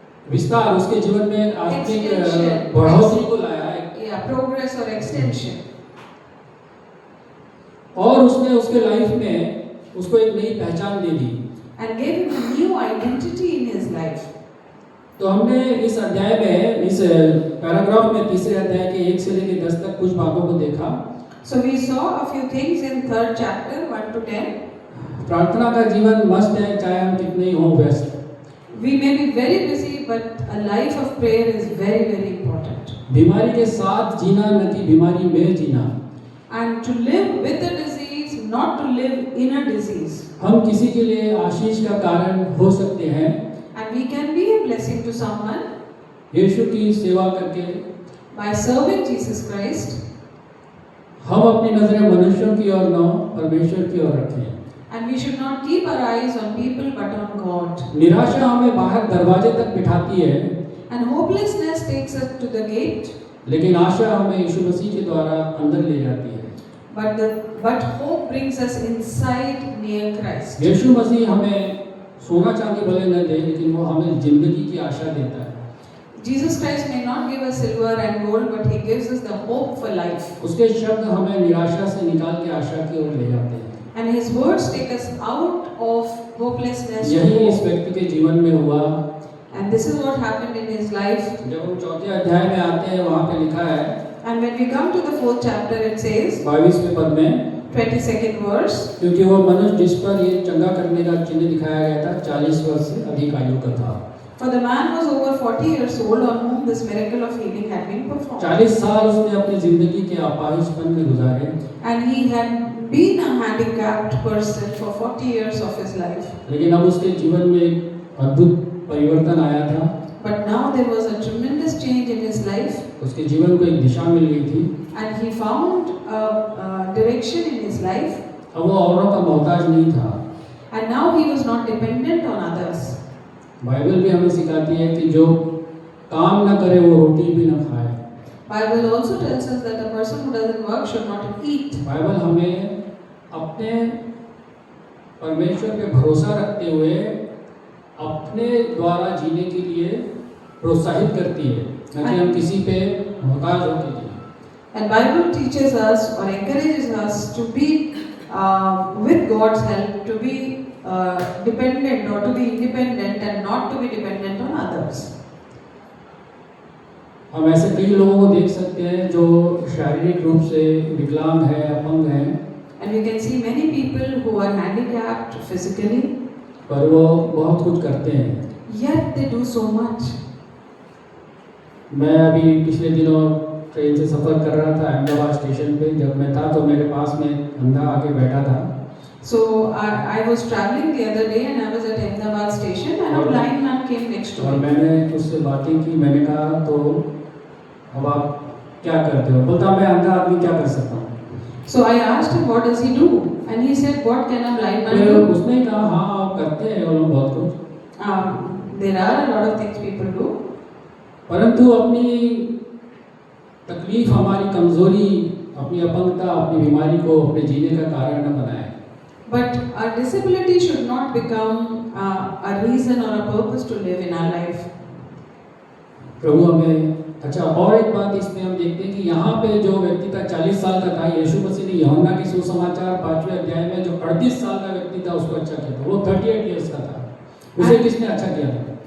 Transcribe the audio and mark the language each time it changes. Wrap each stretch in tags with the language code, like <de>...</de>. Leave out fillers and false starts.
<hi>विस्तार उसके जीवन में आत्मिक</hi> <en>Extension.</en> <hi>बढ़ोतरी को लाया है।</hi> <en>Yeah, progress or extension.</en> <hi>और उसने उसके लाइफ में उसको एक नई पहचान दे दी।</hi> <en>And gave him a new identity in his life.</en> <hi>तो हमने इस अध्याय में, इस पैराग्राफ में, तीसरे अध्याय के 1 से लेकर 10 तक कुछ बातों को देखा।</hi> <en>So we saw a few things in 3rd chapter 1 to 10.</en> <hi>प्रार्थना का जीवन मस्त है, चाहे हम कितने ही हों व्यस्त।</hi> <en>We may be very busy, but a life of prayer is very, very important.</en> <hi>बीमारी के साथ जीना न कि बीमारी में जीना।</hi> <en>And to live with a disease, not to live in a disease.</en> <hi>हम किसी के लिए आशीष का कारण हो सकते हैं,</hi> <en>And we can be a blessing to someone</en> <hi>यीशु की सेवा करके।</hi> <en>by serving Jesus Christ.</en> <hi>हम अपनी नजरें मनुष्यों की ओर न परमेश्वर की ओर रखें।</hi> <en>And we should not keep our eyes on people but on God.</en> <hi>निराशा हमें बाहर दरवाजे तक बिठाती है,</hi> <en>And hopelessness takes us to the gate,</en> <hi>लेकिन आशा हमें यीशु मसीह के द्वारा अंदर ले जाती है।</hi> <en>but hope brings us inside near Christ.</en> <hi>यीशु मसीह हमें सोना चांदी भले न दे, लेकिन वो हमें जिंदगी की आशा देता है।</hi> <en>Jesus Christ may not give us silver and gold, but He gives us the hope for life.</en> <hi>उसके शब्द हमें निराशा से निकाल के आशा की ओर ले जाते हैं।</hi> <en>And His words take us out of hopelessness to</en> <hi>यही इस</hi> <en>hope.</en> <hi>व्यक्ति के जीवन में हुआ।</hi> <en>And this is what happened in his life.</en> <hi>जब हम 4थे अध्याय में आते हैं, वहाँ पे लिखा है</hi> <en>And when we come to the 4th chapter, it says,</en> <hi>22वें पद में,</hi> <en>22nd verse,</en> <hi>क्योंकि वो मनुष्य जिस पर ये चंगा करने का चिन्ह दिखाया गया था 40 वर्ष से अधिक आयु का था।</hi> <en>for the man was over 40 years old on whom this miracle of healing had been performed.</en> <hi>40 साल उसने अपनी जिंदगी के अपाहिजपन में गुजारे,</hi> <en>And he had been a handicapped person for 40 years of his life.</en> <hi>लेकिन अब उसके जीवन में एक अद्भुत परिवर्तन आया था।</hi> <en>But now there was a tremendous change in his life,</en> <hi>उसके जीवन को एक दिशा मिल गई थी।</hi> <en>and he found a direction in his life,</en> <hi>अब वो औरों का मोहताज नहीं था।</hi> <en>and now he was not dependent on others.</en> <hi>Bible भी हमें सिखाती है कि जो काम न करे वो रोटी भी न खाए।</hi> <en>Bible also tells us that a person who doesn't work should not eat.</en> <hi>Bible हमें अपने परमेश्वर पे भरोसा रखते हुए अपने द्वारा जीने के लिए प्रोत्साहित करती है, न कि हम किसी पे मोहताज होके जिए।</hi> <en>And Bible teaches us or encourages us to be with God's help, to be dependent or to be independent and not to be dependent on others.</en> <hi>हम ऐसे कई लोगों को देख सकते हैं जो शारीरिक रूप से विकलांग है, अपंग है,</hi> <en>And we can see many people who are handicapped physically,</en> <hi>पर वो बहुत कुछ करते हैं।</hi> <en>yet they do so much.</en> <hi>मैं अभी पिछले दिनों ट्रेन से सफ़र कर रहा था अहमदाबाद स्टेशन पे। जब मैं था तो मेरे पास में अंधा आके बैठा था।</hi> <en>So I was traveling the other day and I was at Ahmedabad station and a blind man came next to</en> <hi>और</hi> <en>me.</en> <hi>मैंने उससे बातें की। मैंने कहा तो अब आप क्या करते हो? बोलता मैं अंधा आदमी क्या कर सकता हूँ।</hi> <en>So I asked him what does he do, and he said what can a blind man</en> <hi>फिर</hi> <en>do?</en> <hi>उसने कहा हाँ आप करते हैं वो लोग बहुत कुछ,</hi> <en>There are a lot of things people do,</en> <hi>परंतु अपनी तकलीफ, हमारी कमजोरी, अपनी अपंगता, अपनी बीमारी को अपने जीने का कारण न बनाए।</hi> <en>but our disability should not become a reason or a purpose to live in our life.</en> <hi>प्रभु हमें अच्छा, और एक बात इसमें हम देखते हैं कि यहाँ पे जो व्यक्ति था 40 साल का था, यीशु मसीह ने यूहन्ना के सुसमाचार 5वें अध्याय में जो 38 साल का व्यक्ति था उसको अच्छा किया था, वो 38 इयर्स का था, उसे किसने अच्छा किया था?</hi>